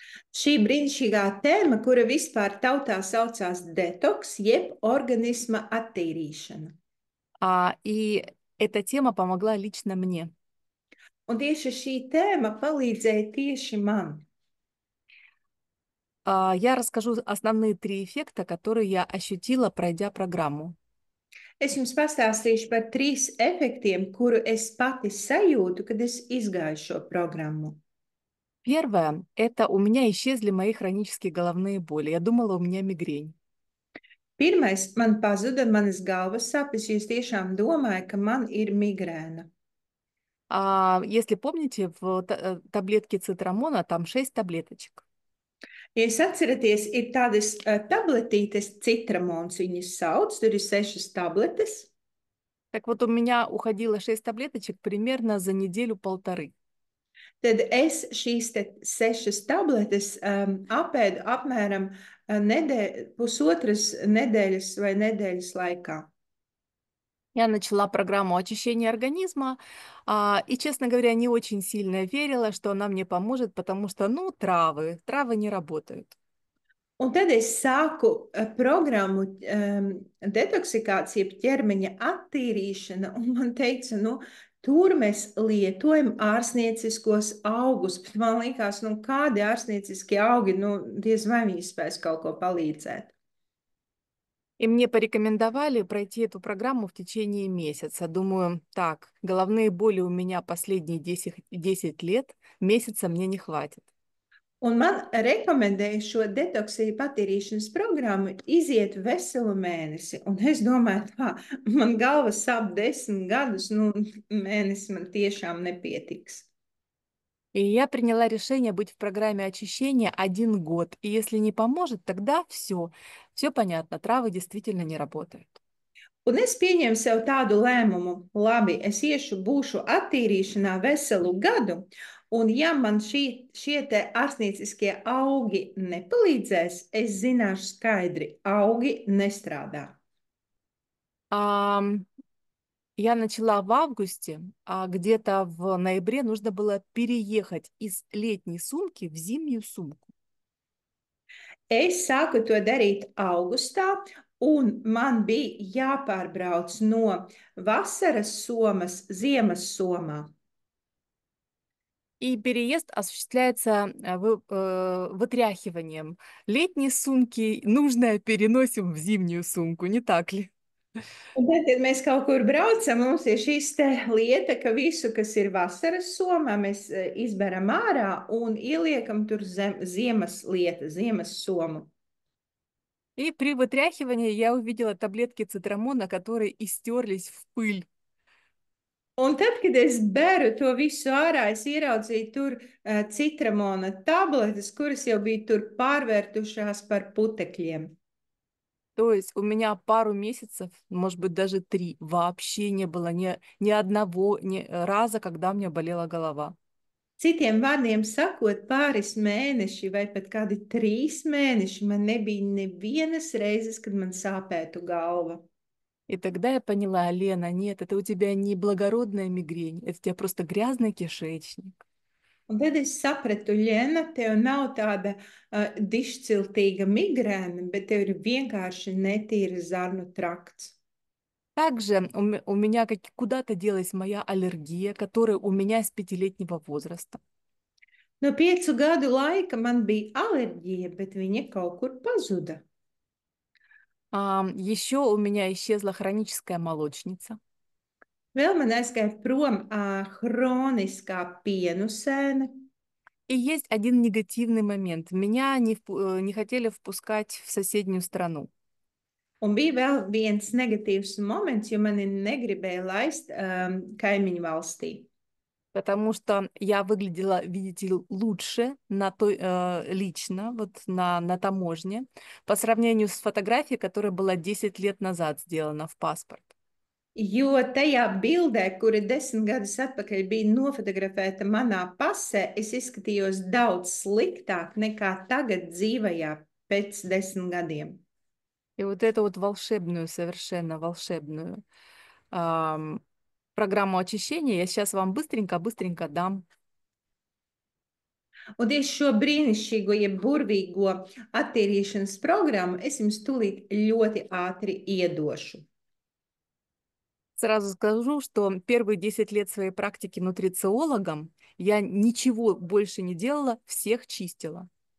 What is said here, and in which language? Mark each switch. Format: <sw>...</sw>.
<lv>Šī brīnišķīgā tēma, kura vispār tautā saucās detoks, jeb organisma attīrīšana.</lv> <ru>И эта тема помогла лично мне.</ru> <lv>Un tieši šī tēma palīdzēja tieši man.</lv> <ru>Я расскажу основные 3 эффекта, которые я ощутила, пройдя программу.</ru> <lv>Es jums pastāstīšu par 3 efektiem, kuru es pati sajūtu, kad es izgāju šo programmu.</lv> <ru>Первое, это у меня исчезли мои хронические головные боли. Я думала, у меня мигрень.</ru> <lv>Pirmais, man pazuda manas galvas sāpes, jo es tiešām domāju, ka man ir migrēna.</lv> <ru>Если помните, в таблетке цитрамона там 6 таблеточек.</ru> <lv>Ja jūs atceraties, ir tādas tabletītes, citramons viņas sauc, tur ir 6 tabletes.</lv> <ru>Так вот, у меня уходило 6 таблеточек примерно за неделю-полторы.</ru> <lv>Tad es šīs 6 tabletes apēdu apmēram pusotras nedēļas vai nedēļas laikā.</lv> <ru>Я начала программу очищения организма, и, честно говоря, не очень сильно верила, что она мне поможет, потому что, травы не работают.</ru> <lv>Un tad es sāku programmu detoksikācija, ķermeņa attīrīšana, un man teica, tur mēs lietojam ārstnieciskos augus. Bet man liekas, kādi ārstnieciskie augi, diez vai viņi spēs kaut ko palīdzēt.</lv> <ru>И мне порекомендовали пройти эту программу в течение месяца. Думаю, так, головные боли у меня последние 10 лет, месяца мне не хватит.</ru> <lv>Un man rekomendēja šo detoksiju patīrīšanas programmu iziet veselu mēnesi. Un es domāju, tā, man galva sāp 10 gadus, mēnesis man tiešām nepietiks.</lv> <ru>И я приняла решение быть в программе очищения 1 год. И если не поможет, тогда все. Все понятно, травы действительно не работают.</ru> <lv>Un es pieņēmu sev tādu lēmumu, labi, es būšu attīrīšanā veselu gadu, un ja man šie te ārstnieciskie augi nepalīdzēs, es zināšu skaidri, augi nestrādā.</lv> <ru>Я начала в августе, а где-то в ноябре нужно было переехать из летней сумки в зимнюю сумку.</ru> <lv>Es sāku to darīt augustā, un man bija jāpārbrauc no vasaras somas ziemas somā.</lv> <ru>И переезд осуществляется вытряхиванием. Летние сумки нужное переносим в зимнюю сумку, не так ли?</ru> <lv>Un tad, kad mēs kaut kur braucam, mums ir šīs lieta, ka visu, kas ir vasaras somā, mēs izberam ārā un ieliekam tur ziemas lieta, ziemas somu.</lv> <ru>И при вытряхивании я увидела таблетки цитрамона, которые истерлись в пыль.</ru> <lv>Un tad, kad es beru to visu ārā, es ieraudzīju tur citramona tabletes, kuras jau bija tur pārvērtušās par putekļiem.</lv> <ru>То есть у меня пару месяцев, может быть, даже 3, вообще не было ни одного раза, когда у меня болела голова.</ru> <lv>Citiem vārdiem sakot, pāris mēneši vai pat kādi 3 mēneši man nebija nevienas reizes, kad man sāpētu galva.</lv> <ru>И тогда я поняла, Лена, нет, это у тебя не благородная мигрень, это у тебя просто грязный кишечник.</ru> <lv>Un tad es sapratu, Ļena, tev nav tāda dišciltīga migrēna, bet tev ir vienkārši netīra zarnu trakts.</lv> <ru>Также у меня куда-то делась моя аллергия, которая у меня с 5-летнего возраста.</ru> <lv>No 5 gadu laika man bija alerģija, bet viņa kaut kur pazuda.</lv> <ru>Еще у меня исчезла хроническая молочница.</ru> <lv>Vēl man aizgāja prom hroniskā pienu sēne.</lv> <ru>И есть один негативный момент. Меня не хотели впускать в соседнюю страну.</ru> <lv>Un bija vēl viens negatīvs moments, jo mani negribēja laist kaimiņu valstī.</lv> <ru>Потому что я выглядела, видите ли, лучше лично, вот на таможне, по сравнению с фотографией, которая была 10 лет назад сделана в паспорт.</ru> <lv>Jo tajā bildē, kura 10 gadus atpakaļ bija nofotografēta manā pasē, es izskatījos daudz sliktāk nekā tagad dzīvajā pēc 10 gadiem.</lv> <ru>И вот эту вот волшебную, совершенно волшебную программу очищения я сейчас вам быстренько дам.</ru> <lv>Un tieši šo brīnišķīgo, jeb burvīgo attīrīšanas programmu es jums tūlīt ļoti ātri iedošu.</lv> <ru>Сразу скажу, что первые 10 лет своей практики нутрициологом я ничего больше не делала, всех чистила.</ru>